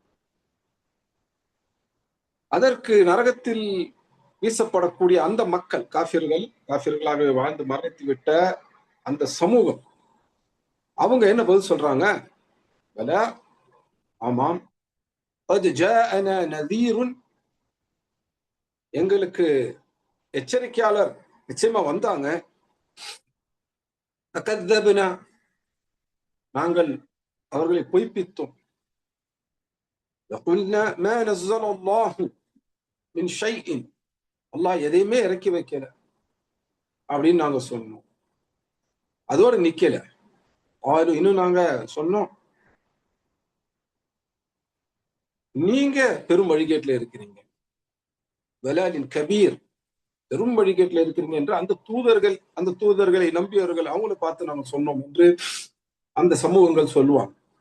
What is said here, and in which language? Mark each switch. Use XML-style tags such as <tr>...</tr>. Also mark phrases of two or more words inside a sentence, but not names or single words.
<ta>அதற்கு நரகத்தில் வீசப்படக்கூடிய அந்த மக்கள், காஃபிர்களாகவே வாழ்ந்து மரணித்து விட்ட அந்த சமூகம், அவங்க என்ன பதில் சொல்றாங்க? பலா, ஆமாம்,</ta> <ar>قد جاءنا نذير,</ar> <ta>எங்களுக்கு எச்சரிக்கையாளர் நிச்சயமா வந்தாங்க. فكذبنا, நாங்கள் அவர்களை பொய்ப்பித்தோம்.</ta> <ar>وقلنا ما نزل الله من شيء,</ar> <ta>அல்லாஹ் எதையுமே இறக்கி வைக்கல அப்படின்னு நாங்க சொன்னோம். அதோடு நிக்கல. இன்னும் நாங்க சொன்னோம், நீங்க பெரும் வழிகேட்டில் இருக்கிறீங்க,</ta> <ar>ضلال كبير,</ar> <ta>பெரும் வழிகேட்டில் இருக்கிறீங்க என்று அந்த தூதர்களை நம்பியவர்கள் அவங்களை பார்த்து நாங்க சொன்னோம் என்று அந்த சமூகங்கள் சொல்லுவாங்க.</ta>